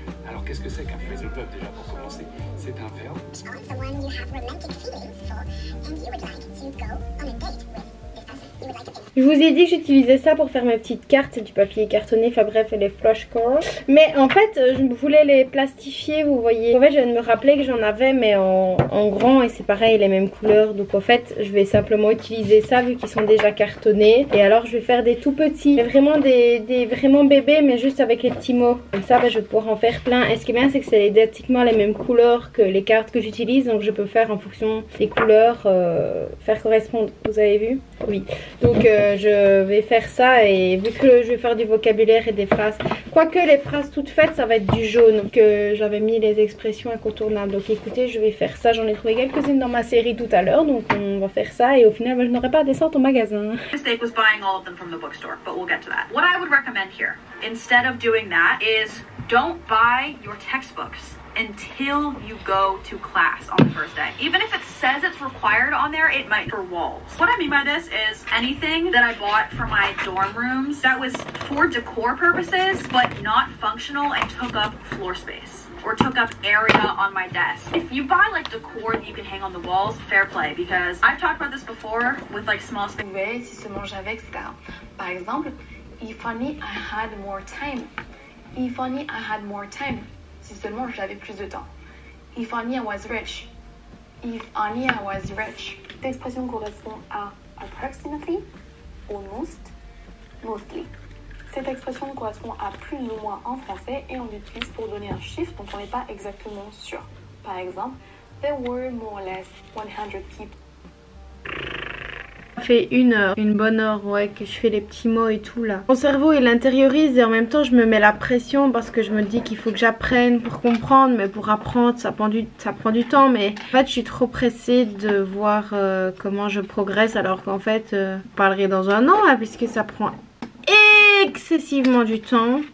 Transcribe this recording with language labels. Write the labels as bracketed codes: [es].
[fr] Alors qu'est-ce que c'est qu'un phrasal verb déjà pour commencer? C'est un verbe. [en] Someone you have romantic feelings for and you would like to go on a date with this person. You would like to... [fr] Je vous ai dit que j'utilisais ça pour faire mes petites cartes, c'est du papier cartonné, enfin bref, les flashcards. Mais en fait, je voulais les plastifier, vous voyez. En fait, je viens de me rappeler que j'en avais, mais en grand, et c'est pareil, les mêmes couleurs. Donc en fait, je vais simplement utiliser ça, vu qu'ils sont déjà cartonnés. Et alors, je vais faire des tout petits, vraiment des vraiment bébés, mais juste avec les petits mots. Comme ça, je vais pouvoir en faire plein. Et ce qui est bien, c'est que c'est identiquement les mêmes couleurs que les cartes que j'utilise. Donc je peux faire en fonction des couleurs, faire correspondre. Vous avez vu? Oui. Donc je vais faire ça, et vu que je vais faire du vocabulaire et des phrases, quoique les phrases toutes faites ça va être du jaune, que j'avais mis les expressions incontournables. Donc écoutez, je vais faire ça, j'en ai trouvé quelques-unes dans ma série tout à l'heure, donc on va faire ça et au final je n'aurai pas à descendre au magasin. [en] Mistake was buying all of them from the bookstore, but we'll get to that. What I would recommend here, instead of doing that, is don't buy your textbooks until you go to class on the first day. Even if it says it's required on there, it might for walls. What I mean by this is anything that I bought for my dorm rooms that was for decor purposes but not functional and took up floor space or took up area on my desk. If you buy like decor that you can hang on the walls, fair play, because I've talked about this before with like small space. [fr] Oui, si seulement j'avais, etc. Par exemple, [en] if only I had more time. If only I had more time. [fr] Si seulement j'avais plus de temps. [en] If only I was rich. If only I was rich. [fr] Cette expression correspond à [en] approximately, almost, mostly. [fr] Cette expression correspond à plus ou moins en français et on l'utilise pour donner un chiffre dont on n'est pas exactement sûr. Par exemple, [en] there were more or less 100 people. [fr] Ça fait une bonne heure, ouais, que je fais les petits mots et tout là. Mon cerveau il intériorise et en même temps je me mets la pression parce que je me dis qu'il faut que j'apprenne pour comprendre, mais pour apprendre ça prend du temps. Mais en fait je suis trop pressée de voir comment je progresse, alors qu'en fait je parlerai dans un an là, puisque ça prend excessivement du temps.